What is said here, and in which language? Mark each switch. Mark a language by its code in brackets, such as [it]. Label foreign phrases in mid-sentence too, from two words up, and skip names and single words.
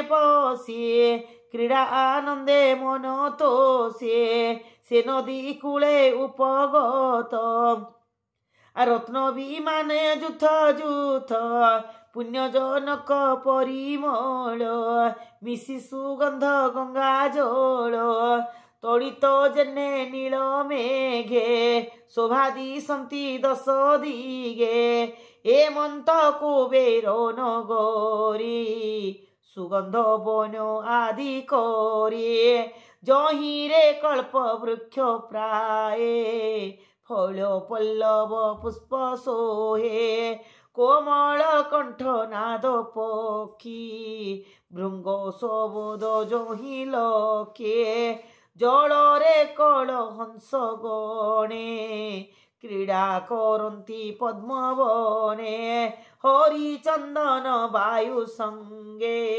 [or] ପଶେ କ୍ରୀଡ଼ା ଆନନ୍ଦେ ମନ ତୋଷେ ସେ ନଦୀ କୂଳେ ଉପଗତ ରତ୍ନ ବିମାନେ ଜୁଥ ଜୁଥ ପୁଣ୍ୟଜନକ ପରିମଳ ମିଶି ସୁଗନ୍ଧ ଗଙ୍ଗା ଜଳ ତଡ଼ିତ ଜେନେ ନୀଳ ମେଘେ ଶୋଭା ଦିଶନ୍ତି ଦଶ ଦିଗେ ହେମନ୍ତ କୁବେର ନଗରୀ ସୁଗନ୍ଧ ବନ ଆଦି କରି ଜହିରେ କଳ୍ପ ବୃକ୍ଷ ପ୍ରାୟ ଫଳ ପଲ୍ଲବ ପୁଷ୍ପ ସୋହେ କୋମଳ କଣ୍ଠ ନାଦ ପକ୍ଷୀ ଭୃଙ୍ଗ ସବୋଦ ଜହି ଲଖେ ଜଳରେ କଳ ହଂସ ଗଣେ କ୍ରୀଡ଼ା କରନ୍ତି ପଦ୍ମବନେ ହରିଚନ୍ଦନ ବାୟୁ ସଙ୍ଗେ